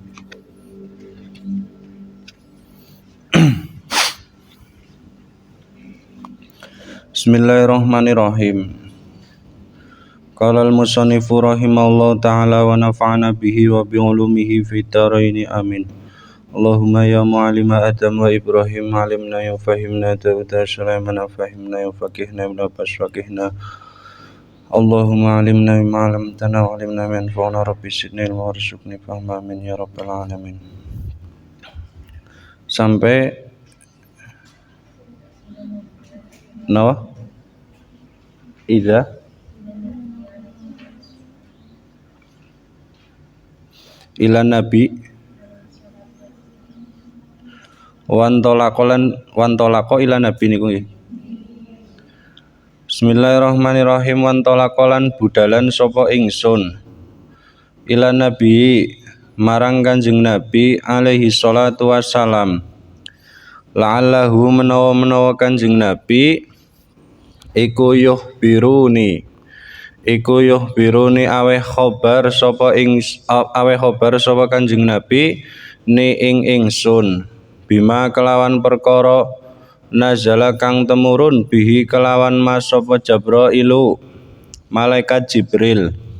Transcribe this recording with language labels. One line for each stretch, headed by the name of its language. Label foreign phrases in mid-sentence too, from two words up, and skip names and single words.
Arabic: بسم الله الرحمن الرحيم. قال المصنف رحمه الله تعالى ونفعنا به وبعلومه في الدارين آمين. اللهم يا معلم آدم وإبراهيم علمنا يا مفهم داود سليمان فهمنا يا مفقه ابن عباس فقهنا. اللهم علمنا بما علمتنا وعلمنا ما ينفعنا رب زدني علما وارزقني فهما آمين يا رب العالمين. Sampai إلى النبي وانطلق إلى النبي
Javanese: niku nggih.
Arabic: بسم الله الرحمن الرحيم.
Javanese: Wantolakolan budalan sapa ingsun
Arabic: إلى النبي
Javanese: marang Kanjeng Nabi
Arabic: عليه الصلاة والسلام.
Javanese: La'allahu menawa Kanjeng Nabi iku yuhbiruni aweh khobar sapa Kanjeng Nabi ni ing ingsun bima kelawan perkara nazala kang temurun bihi kelawan mas sapa Jabrailu malaikat Jibril.